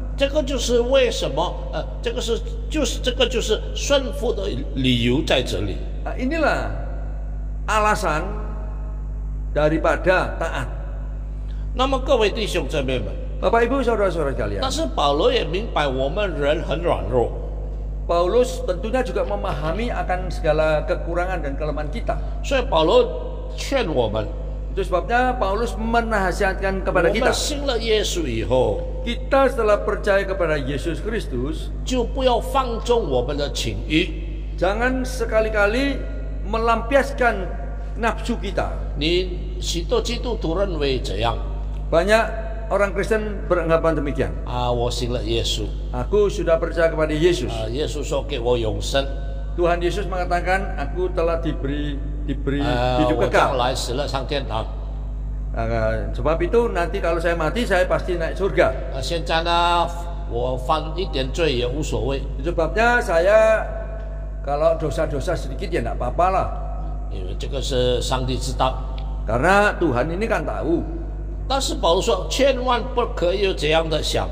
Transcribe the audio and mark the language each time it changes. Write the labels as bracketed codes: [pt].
[zh] 这个就是为什么这个就是顺服的理由在这里。 [id] Inilah alasan daripada taat. [zh] 那么各位弟兄姊妹们， [id] Bapak Ibu saudara-saudara sekalian, [zh] 但是保罗也明白我们人很软弱， [id] Paulus tentunya juga memahami akan segala kekurangan dan kelemahan kita. [zh] 所以保罗劝我们， [id] Itu sebabnya Paulus menasihatkan [zh] 我 [id] kepada [zh] 们 [id] kita. [zh] 信了耶稣以后， [id] Kita setelah percaya kepada Yesus Kristus, [zh] 就不要放纵我们的情欲。 [id] jangan sekali-kali melampiaskan nafsu kita. [zh] 你许多基督徒认为怎样？ [id] Banyak orang Kristen beranggapan demikian. [zh] 我信了耶稣， [id] Aku sudah percaya kepada Yesus. [zh] 耶稣说给我永生， [id] Tuhan Yesus mengatakan, aku telah diberi hidup [zh] 我将 [id] kekal. [zh] 来死了上天堂。 [id] Sebab itu nanti kalau saya mati, saya pasti naik surga. [zh] 现在呢，我犯一点罪也无所谓， [id] Sebabnya saya kalau dosa-dosa sedikit ya tidak apa-apa lah. [zh] 因为这个是上帝知道。 [id] Karena Tuhan ini kan tahu. [zh] 但是保罗说，千万不可以有这样的想